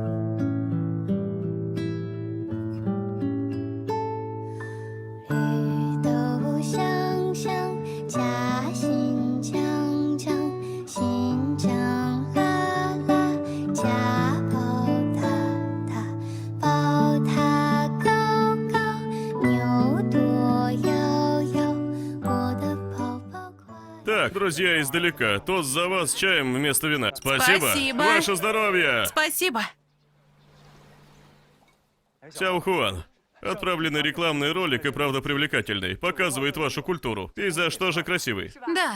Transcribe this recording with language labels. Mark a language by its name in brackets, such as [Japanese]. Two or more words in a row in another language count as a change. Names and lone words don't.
[Chinese] 绿豆香香，夹心酱酱，心酱辣辣，夹宝塔塔，宝塔高高，牛多摇摇，我的泡泡快。 [Russian] Так, друзья издалека, тост за вас с чаем вместо вина. Спасибо. Спасибо. Ваше здоровье. Спасибо. Сяо Хуан. Отправленный рекламный ролик и правда привлекательный. Показывает вашу культуру. И за что же красивый. Да.